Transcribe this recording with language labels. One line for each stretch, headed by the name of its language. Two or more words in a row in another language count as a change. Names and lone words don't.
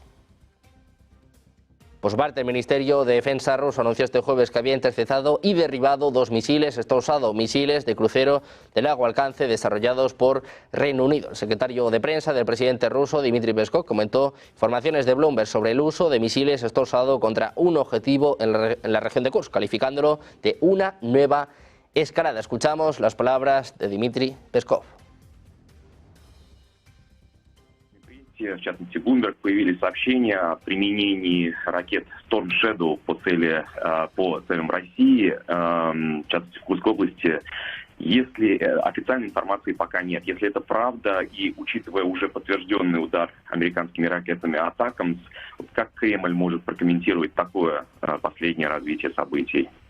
Spanish: Por su parte, el Ministerio de Defensa ruso anunció este jueves que había interceptado y derribado 2 misiles Stolsado, misiles de crucero de largo alcance desarrollados por Reino Unido. El secretario de prensa del presidente ruso, Dmitry Peskov, comentó informaciones de Bloomberg sobre el uso de misiles Stolsado contra un objetivo en la región de Kursk, calificándolo de una nueva escalada. Escuchamos las palabras de Dmitry Peskov.
Russian: В частности, Bloomberg, появились сообщения о применении ракет Storm Shadow по целям России, в частности, в Курской области. Если официальной информации пока нет, если это правда, и учитывая уже подтвержденный удар американскими ракетами «Атакамс», как Кремль может прокомментировать такое последнее развитие событий?